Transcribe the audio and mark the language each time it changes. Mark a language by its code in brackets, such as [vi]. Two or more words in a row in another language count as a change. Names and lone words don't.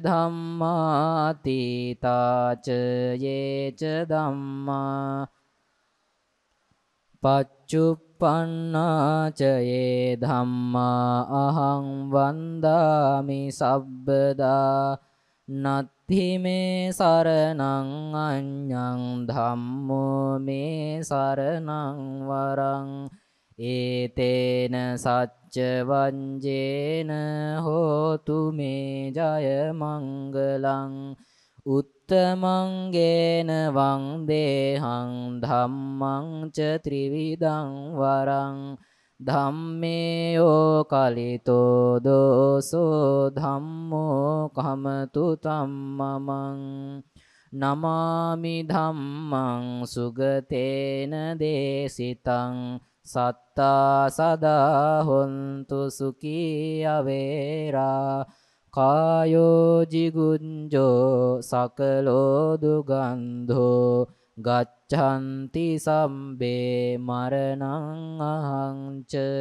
[pi] ධම්මාතීතාච යේච ධම්මා පච්චුප්පන්නාච යේ ධම්මා අහං වන්දාමි සබ්බදා නත්ථි මේ සරණං අඤ්ඤං ධම්මෝ මේ සරණං වරං ඒතේන සච්ච වංජේන හෝතු මේ ජය මංගලං උත්තමංගේන වන්දේහං ධම්මං ච ත්‍රිවිධං වරං ධම්මේයෝ කලිතෝ දෝසෝ ධම්මෝ කමතු තම්මමං නමාමි ධම්මං සුගතේන දේසිතං සත්තා සදා හොන්තු සුඛී අවේරා කායෝ ජිගුඤ්ජෝ සකලෝ දුගන්ධෝ ගච්ඡanti සම්බේ මරණං අහංච